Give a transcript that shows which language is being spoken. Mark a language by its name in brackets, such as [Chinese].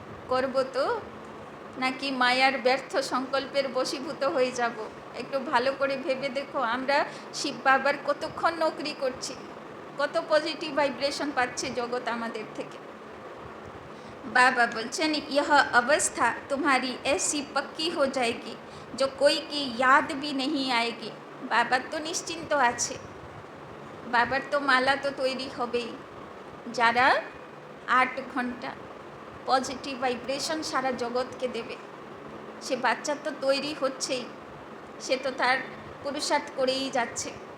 [Bangla] করবো তো নাকি মায়ার ব্যর্থ সংকল্পের বশীভূত হয়ে যাব? একটু ভালো করে ভেবে দেখো, আমরা শিব বাবার কতক্ষণ নৌকরি করছি, কত পজিটিভ ভাইব্রেশন পাচ্ছে জগৎ আমাদের থেকে। बाबा बोलचन [Hindi] यह अवस्था तुम्हारी ऐसी पक्की हो जाएगी जो कोई की याद भी नहीं आएगी। [Bangla] बाबा तो निश्चिंत আছে, বাবার তো মালা তো তৈরি হবেই, যারা 8 ঘন্টা পজিটিভ ভাইব্রেশন সারা জগৎকে দেবে। সে বাচ্চা তো তৈরি হচ্ছেই, সে তো তার পুরুষার্থ করেই যাচ্ছে।